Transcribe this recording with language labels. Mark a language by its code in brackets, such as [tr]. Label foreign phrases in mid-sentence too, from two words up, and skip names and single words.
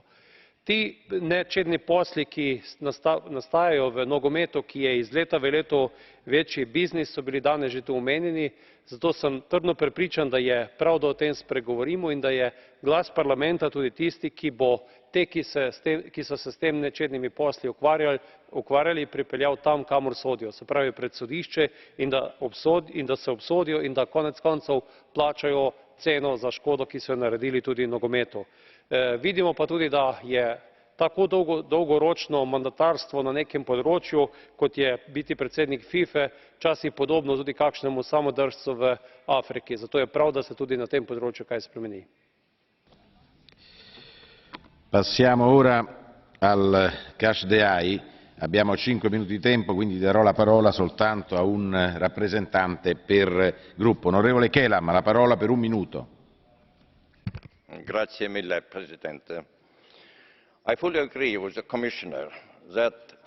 [sl] Ti nečedni posli, ki nastajajo v nogometu, ki je iz leta v leto večji biznis, so bili danes že tu omenjeni, zato sem trdno prepričan, da je prav, da o tem spregovorimo in da je glas parlamenta tudi tisti, ki bo te, ki so se s tem nečednimi posli ukvarjali, pripeljal tam, kamor sodijo, se pravi pred sodišče, in da se obsodijo in da konec koncev plačajo ceno za škodo, ki so jo naredili tudi nogometu. Vidimo pa tudi, da je tako dolgoročno mandatarstvo na nekem področju, kot je biti predsednik Fife, včasih podobno tudi kakšnemu samodržcu v Afriki. Zato je prav, da se tudi na tem področju kaj spremeni. [it] Passiamo ora al [en] Catch the Eye. [it] Abbiamo 5 minuti di tempo, quindi darò la parola soltanto a un rappresentante per gruppo. Onorevole Kelam, la parola per 1 minuto. Grazie mille, President. [en] I fully agree with the Commissioner that